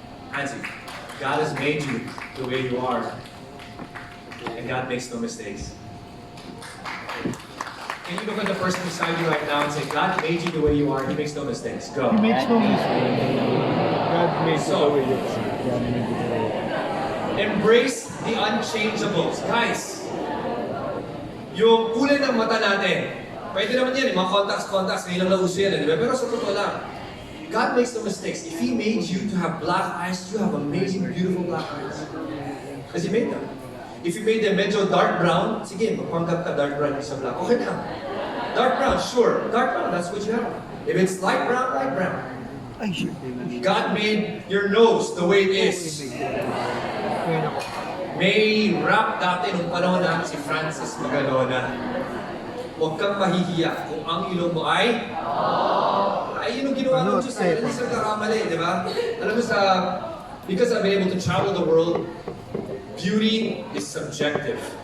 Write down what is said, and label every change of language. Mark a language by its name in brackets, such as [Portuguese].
[English] Hansi, God has made you the way you are. And God makes no mistakes. Can you look at the person beside you right now and say, God made you the way you are, He makes no mistakes. Go. He makes no mistakes. God made you the way you are. Embrace the unchangeables. [Filipino] Guys, yung kulay ng mata natin, pwede naman yan, mga contacts, ngayon lang nauso yan, di ba? Pero sa totoo lang, [English] God makes no mistakes. If He made you to have black eyes, you have amazing, beautiful black eyes. Because He made them. If He made them medyo dark brown, [Filipino] sige, magpanggap ka [English] dark brown sa black. Okay na. Dark brown, sure. Dark brown, that's what you have. If it's light brown, light brown. God made your nose the way it is. [Filipino] May rap dati nung panahon natin si Francis Magalona. Huwag kang mahihiya kung ang ilong mo ay yun yung ginawa ng Diyos. Hindi sila kakamali, di ba? Alam mo [English] because I've been able to travel the world, beauty is subjective.